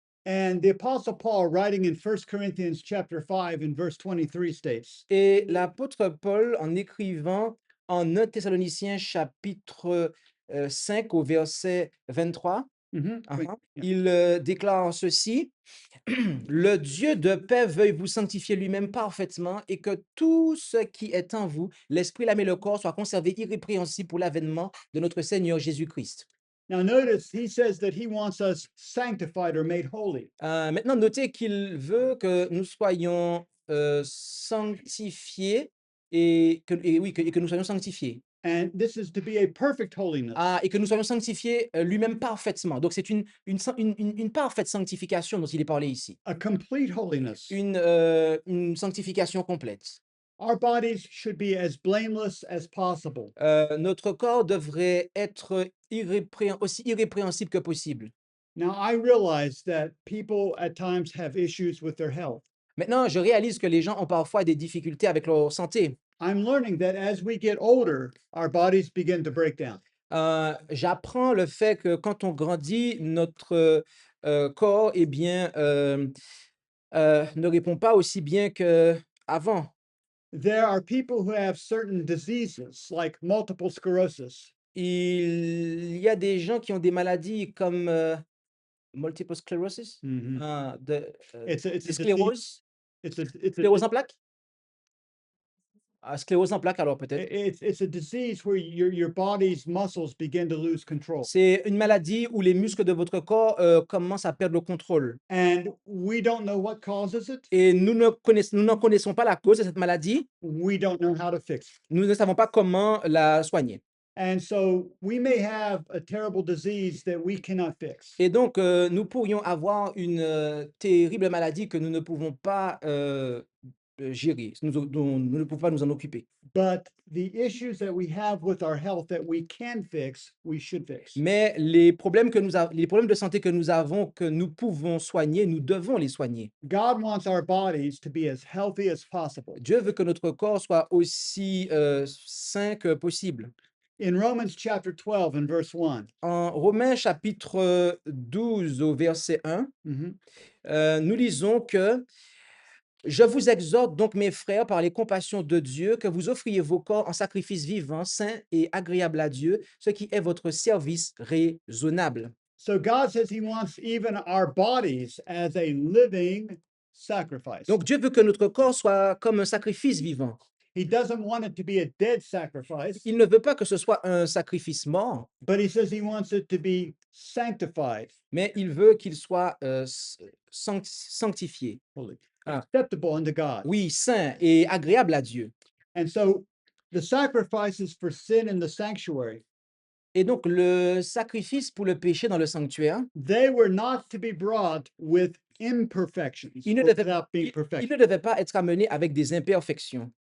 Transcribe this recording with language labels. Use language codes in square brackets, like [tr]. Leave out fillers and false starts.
[en] And the Apostle Paul, writing in 1 Corinthians chapter 5 and verse 23, states, [fr] Et l'apôtre Paul, en écrivant en 1 Thessaloniciens chapitre 5 au verset 23, Mhm, ah, [en] wait, ah, yeah. [fr] il déclare ceci, le Dieu de paix veuille vous sanctifier lui-même parfaitement et que tout ce qui est en vous, l'esprit, l'âme et le corps, soit conservé irrépréhensible pour l'avènement de notre Seigneur Jésus-Christ. [en] Now, notice he says that he wants us sanctified or made holy. [fr] Maintenant, notez qu'il veut que nous soyons sanctifiés et que nous soyons sanctifiés. [en] And this is to be a perfect holiness. [fr] Et que nous soyons sanctifiés lui-même parfaitement. Donc, c'est une parfaite sanctification dont il est parlé ici. [en] A complete holiness. [fr] Une sanctification complète. [en] Our bodies should be as blameless as possible. [fr] Notre corps devrait être aussi irrépréhensible que possible. [en] Now, I realize that people at times have issues with their health. [fr] Maintenant, je réalise que les gens ont parfois des difficultés avec leur santé. [en] I'm learning that as we get older, our bodies begin to break down. [fr] J'apprends le fait que quand on grandit, notre corps, eh bien, ne répond pas aussi bien qu'avant. [en] There are people who have certain diseases like multiple sclerosis. [fr] Il y a des gens qui ont des maladies comme [en] multiple sclerosis, It's a [fr] des [en] disease. [fr] scléroses, [en] It's a [fr] sclérose en plaques. Sclérose en plaques alors peut-être? [en] It's a disease where your body's muscles begin to lose control. [fr] C'est une maladie où les muscles de votre corps, commencent à perdre le contrôle [en] And we don't know what causes it. [fr] et nous n'en connaissons pas la cause de cette maladie. [en] We don't know how to fix it. [fr] Nous ne savons pas comment la soigner [en] And so we may have a terrible disease that we cannot fix. [fr] et donc nous pourrions avoir une, terrible maladie que nous ne pouvons pas, gérer, dont nous ne pouvons pas nous en occuper. [en] But the issues that we have with our health that we can fix, we should fix. [fr] Mais les problèmes de santé que nous avons, que nous pouvons soigner, nous devons les soigner. [en] God wants our bodies to be as healthy as possible. [fr] Dieu veut que notre corps soit aussi, sain que possible. [en] In Romans chapter 12 and verse 1, [fr] En Romains chapitre 12 au verset 1, mhm, nous lisons que je vous exhorte donc, mes frères, par les compassions de Dieu, que vous offriez vos corps en sacrifice vivant, saint et agréable à Dieu, ce qui est votre service raisonnable. [en] so God says he wants even our bodies as a living sacrifice. [fr] Donc Dieu veut que notre corps soit comme un sacrifice vivant. [en] He doesn't want it to be a dead sacrifice, [fr] Il ne veut pas que ce soit un sacrifice mort, [en] but he says he wants it to be sanctified, [fr] mais il veut qu'il soit sanctifié. [en] holy, Ah. acceptable unto God. [fr] Oui, saint et agréable à Dieu. [en] And so the sacrifices for sin in the sanctuary, [fr] Et donc, le sacrifice pour le péché dans le sanctuaire, [en] they were not to be brought with imperfections [fr] il ne [en] or [fr] devait, [en] without being [fr] il [en] perfect. [fr] ne devait pas être amené avec des imperfections.